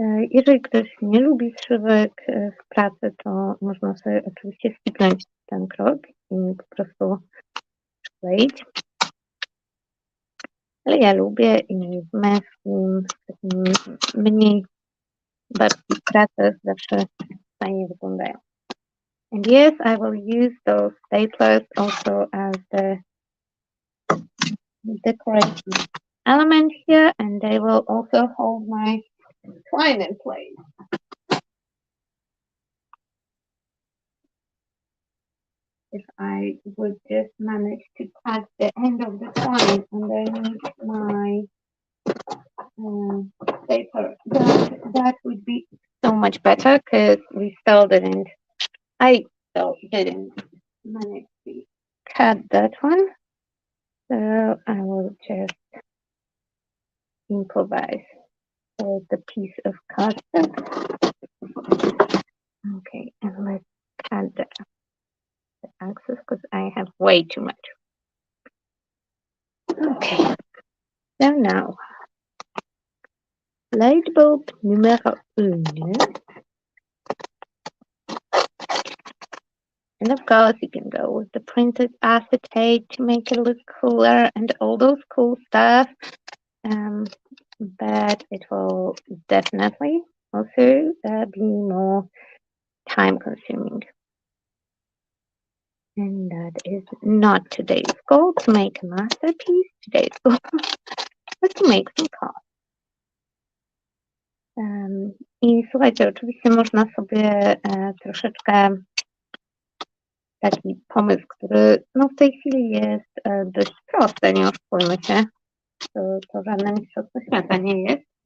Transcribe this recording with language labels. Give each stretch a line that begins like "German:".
Polish: Jeżeli ktoś nie lubi szybek w pracy, to można sobie oczywiście skipnąć ten krok i po prostu przykleić. Ale ja lubię i w męskim, takim mniej bardziej pracach zawsze fajnie wyglądają.
English: And yes, I will use those staplers also as the decorative element here, and they will also hold my twine in place. If I would just manage to cut the end of the twine underneath my paper, that would be so much better because I still didn't manage to cut that one. So I will just improvise with the piece of cardstock. Okay, and let's cut the axis because I have way too much. Okay, so now light bulb numéro 1. And of course, you can go with the printed acetate to make it look cooler and all those cool stuff. But it will definitely also be more time consuming. And that is not today's goal to make a masterpiece. Today's goal is to make some cards.
Polish: I słuchajcie, oczywiście można sobie troszeczkę taki pomysł, który no w tej chwili jest dość prosty, nie oszukujmy się, to żadne mistrzostwo świata nie jest.